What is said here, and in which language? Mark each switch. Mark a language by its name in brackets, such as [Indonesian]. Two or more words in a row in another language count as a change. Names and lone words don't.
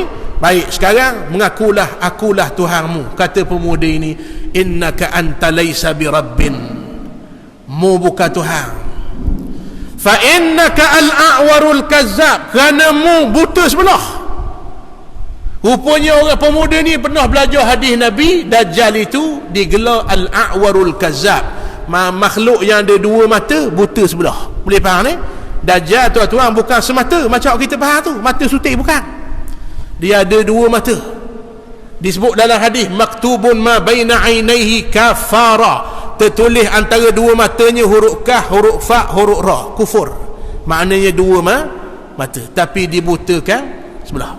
[Malay] Baik, sekarang mengakulah akulah Tuhanmu. Kata pemuda ini, [Arabic] إنك أنت ليس برب, [Malay] mu bukan Tuhan. [Arabic] فإنك الأعور الكذاب, [Malay] kerana mu buta sebelah. Rupanya orang pemuda ni pernah belajar hadis Nabi. Dajjal itu digelar [Arabic] الأعور الكذاب, [Malay] makhluk yang ada dua mata, buta sebelah. Boleh faham ni? Dajjal tuan-tuan bukan semata macam kita faham tu, mata sutik, bukan. Dia ada dua mata. Disebut dalam hadis, [Arabic] مكتوب ما بين عينيه كفر, [Malay] tertulis antara dua matanya huruf kaf, huruf fa, huruf ra, kufur. Maknanya dua mata, tapi dibutakan sebelah.